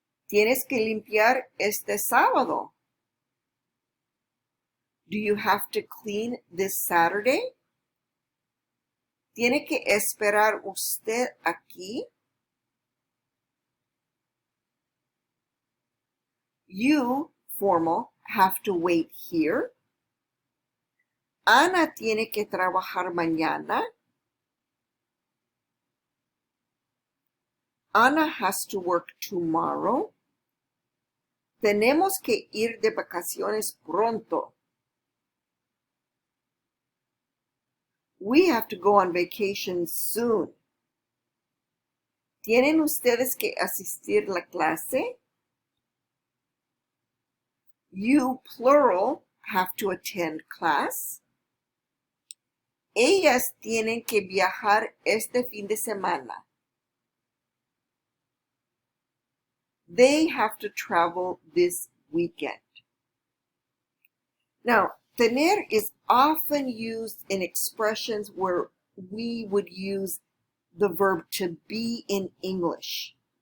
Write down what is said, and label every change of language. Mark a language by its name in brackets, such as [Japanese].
[Spanish] Tienes que limpiar este sábado. [English] Do you have to clean this Saturday? [Spanish] ¿Tiene que esperar usted aquí? [English] You, formal, have to wait here. [Spanish] Ana tiene que trabajar mañana. [English] Ana has to work tomorrow. [Spanish] Tenemos que ir de vacaciones pronto. [English] We have to go on vacation soon. [Spanish] ¿Tienen ustedes que asistir a la clase? [English] You, plural, have to attend class. [Spanish] Ellas tienen que viajar este fin de semana. [English] They have to travel this weekend. Now, tener is often used in expressions where we would use the verb to be in English.